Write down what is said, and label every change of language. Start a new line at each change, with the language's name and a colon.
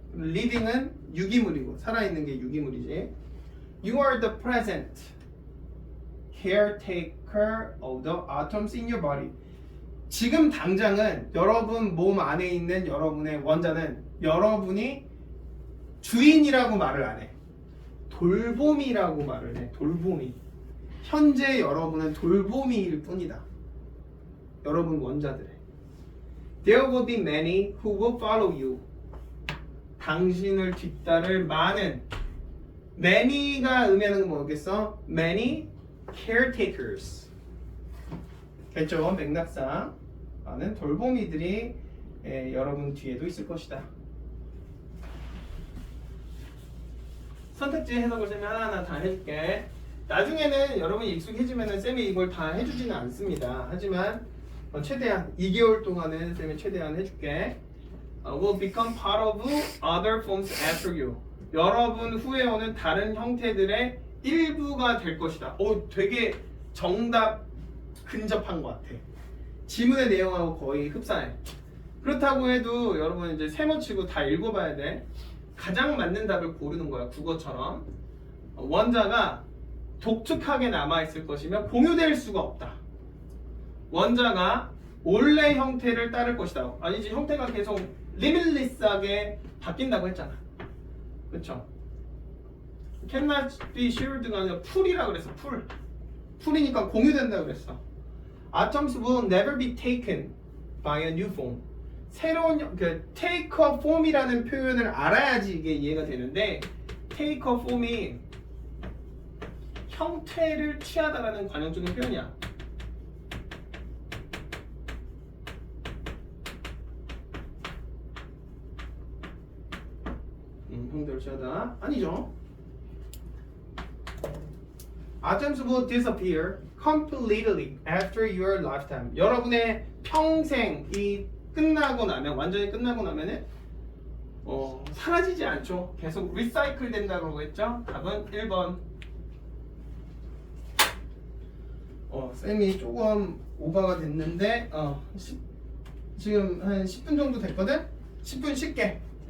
Korean: living은 유기물이고 살아있는 게 유기물이지.
English: You are the present caretaker of the atoms in your body.
Korean: 지금 당장은 여러분 몸 안에 있는 여러분의 원자는 여러분이 주인이라고 말을 안 해. 돌봄이라고 말을 해. 돌봄이. 현재 여러분은 돌봄이일 뿐이다. 여러분 원자들의
English: There will be many who will follow you.
Korean: 당신을 뒤따를 많은 many가 의미하는 건 뭐겠어?
English: Many caretakers.
Korean: 됐죠? 맥락상 많은 돌보미들이 여러분 뒤에도 있을 것이다. 선택지 해석을 쌤이 하나하나 다 해줄게. 나중에는 여러분이 익숙해지면은 쌤이 이걸 다 해주지는 않습니다. 하지만 최대한 2개월 동안은 쌤이 최대한 해줄게.
English: Will become part of other forms after you.
Korean: 여러분 후에 오는 다른 형태들의 일부가 될 것이다. 오, 되게 정답 근접한 것 같아. 지문의 내용하고 거의 흡사해. 그렇다고 해도 여러분 이제 세모치고 다 읽어봐야 돼. 가장 맞는 답을 고르는 거야. 국어처럼. 원자가 독특하게 남아있을 것이며 공유될 수가 없다. 원자가 원래 형태를 따를 것이다. 아니지, 형태가 계속 리밀리스하게 바뀐다고 했잖아. 그쵸?
English: cannot be shared
Korean: 가 아니라 풀이라 그랬어. 풀이니까 공유된다 그랬어.
English: Atoms will never be taken by a new form.
Korean: 새로운
English: take a form
Korean: 이라는 표현을 알아야지 이게 이해가 되는데 take a form이 형태를 취하다라는 관용적인 표현이야. 형태를 취하다 아니죠.
English: Atoms will disappear completely after your lifetime.
Korean: 여러분의 평생이 끝나고 나면 완전히 끝나고 나면은 사라지지 않죠. 계속 리사이클 된다고 했죠. 답은 1번. 쌤이 조금 오버가 됐는데 지금 한 10분 정도 됐거든? 10분 쉴게.